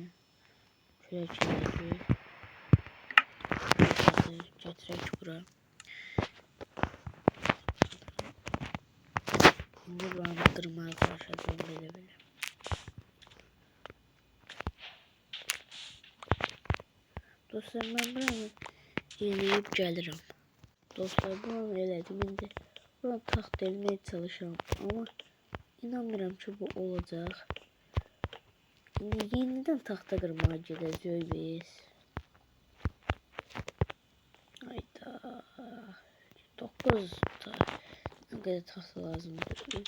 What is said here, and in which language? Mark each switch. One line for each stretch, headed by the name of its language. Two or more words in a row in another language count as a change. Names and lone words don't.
Turkish: Şöyle getirek bura. Şimdi buranı kırmaya çalışacağım böyle. Dostlar ben buranı yenileyip gelirim.
Azerbaijani: Dostlar buranı elədim indi. Buranı taxt elmeye çalışıram ama inanmıram ki bu olacak.
Turkish: Şimdi yeniden taxta kırmaya gideceğiz biz. Hayda. 9 ne kadar taxta lazımdır?